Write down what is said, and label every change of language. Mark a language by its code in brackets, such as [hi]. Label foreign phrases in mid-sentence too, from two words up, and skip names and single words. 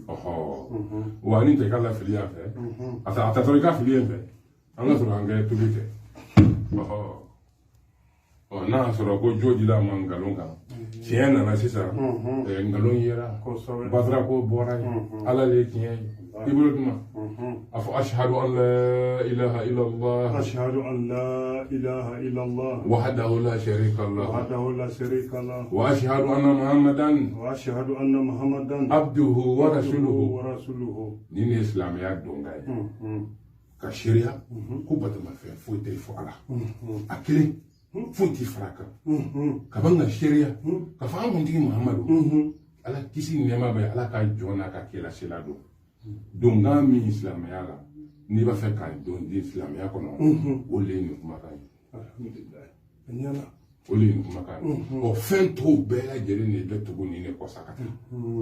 [bm] wa ni tɛ k'a la fili yan fɛ a ta sɔrɔ i ka fili yen fɛ an ka sɔrɔ an kɛ tubi kɛ n'a y'a sɔrɔ ko jo dila a ma nkalon kan tiɲɛ nana sisan nkalon yera batara ko bɔra yen ala le ye tiɲɛ ye i bolo duma a fɔ [ar] أشهد أن لا إله إلا الله أشهد أن لا إله إلا الله وحده لا شريك له وحده لا شريك له وأشهد أن محمدا عبده ورسوله [bm] ni ne silamɛya dɔnga ye ka seereya ko batomafɛn foyi tɛ fɔ ala a kelen foyi tɛ fara kan ka ban ka seereya ka fɔ an kuntigi muhamadu ala kisi nɛɛma bɛ ala ka jɔn n'a ka kɛla sela don donkan min silamɛya la n'i b'a fɛ k'a don di silamɛya kɔnɔ o le ye nin kumakan ye o le ye nin kumakan ye fɛn tɔw bɛɛ lajɛlen de bɛ tugu nin de kɔsa ka taa